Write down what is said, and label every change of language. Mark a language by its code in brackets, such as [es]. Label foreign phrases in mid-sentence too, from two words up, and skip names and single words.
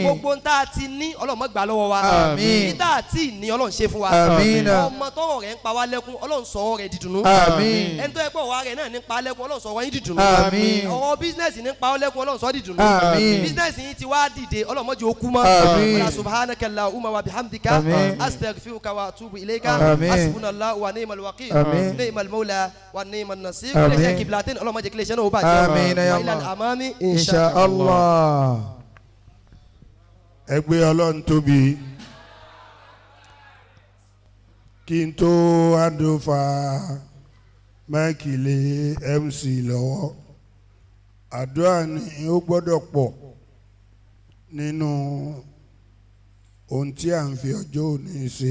[yo] Gbogbo ohun tá a ti ní Ọlọ́run má gbà lọ́wọ́ wa. Àmín. Ní tá a ti ní Ọlọ́run ṣe fún wa. Àmín. Ọmọ tọ́wọ́ rẹ̀ ń pa wá lẹ́kún Ọlọ́run sọ ọ̀rọ̀ rẹ̀ di dùnnú. Àmín. Ẹni tó yẹ pé ọ̀wá rẹ̀ náà ní pa lẹ́kún Ọlọ́run sọ ọ̀rọ̀ yín di dùnnú. Àmín. Ọ̀rọ̀ bísínẹ́sì ní pa ọ́ lẹ́kún Ọlọ́run sọ di dùnnú. Àmín. Bísínẹ́sì yín ti wá dìde Ọlọ́run má jẹ́ ó kú mọ́. Àmín. [ar] وسبحانك اللهم وبحمدك [yo] Àmín. [ar] أستغفرك وأتوب إليك. [yo] Àmín. [ar] حسبنا الله ونعم الوكيل. [yo] Àmín. [ar] نعم المولى ونعم النصير. [yo] Àmín. Ilé iṣẹ́ Qiblatayn Ọlọ́run má jẹ́ kí ilé iṣẹ́ náà ó bàjẹ́. Àmín ya [ar] وإلى Allah. al-amami إن شاء الله. [yo] Ẹgbẹ́ Ọlọ́run tóbi kí n tó àdófà máìkì lé MC lọ́wọ́ àdúrà ni ó gbọ́dọ̀ pọ̀ nínú ohun tí à ń fi ọjọ́ òní ṣe.